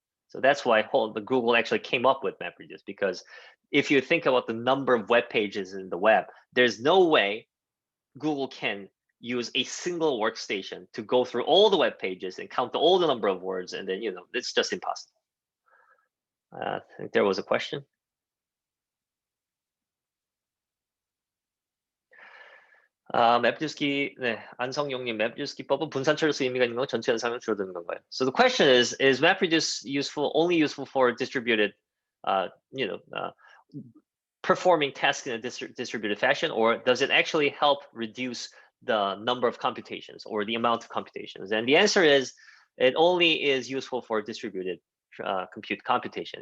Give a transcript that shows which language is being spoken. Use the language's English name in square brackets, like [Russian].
[English] So that's why the Google actually came up with MapReduce, because if you think about the number of web pages in the web, there's no way Google can use a single workstation to go through all the web pages and count all the number of words, and then it's just impossible. I think there was a question. [Korean] 맵주스기, 네, 안성용님, 맵주스 기법은 분산처리로서 의미가 있는 건 전체 연산을 줄어드는 건가요? [English] So the question is MapReduce only useful for distributed, performing tasks in a distributed fashion, or does it actually help reduce the number of computations or the amount of computations? And the answer is it only is useful for distributed computation.